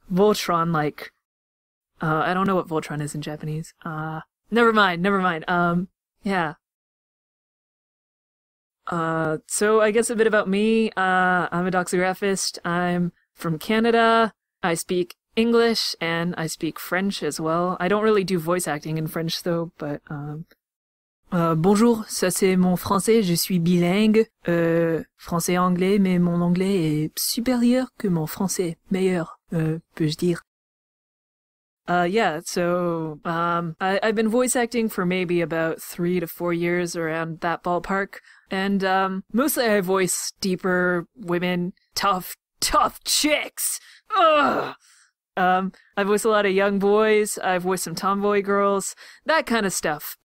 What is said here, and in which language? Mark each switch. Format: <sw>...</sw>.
<en>Voltron-like. I don't know what Voltron is in Japanese. Never mind. Yeah. So I guess a bit about me. I'm a doxographist. I'm from Canada. I speak English and I speak French as well. I don't really do voice acting in French though, but</en> <fr>bonjour, ça c'est mon français, je suis bilingue, français-anglais, mais mon anglais est supérieur que mon français, meilleur, peux-je dire.</fr> <en>Yeah, so, I've been voice acting for maybe about 3 to 4 years, around that ballpark, and, mostly I voice deeper women, tough chicks! Ugh! I voice a lot of young boys, I voice some tomboy girls, that kind of stuff.</en>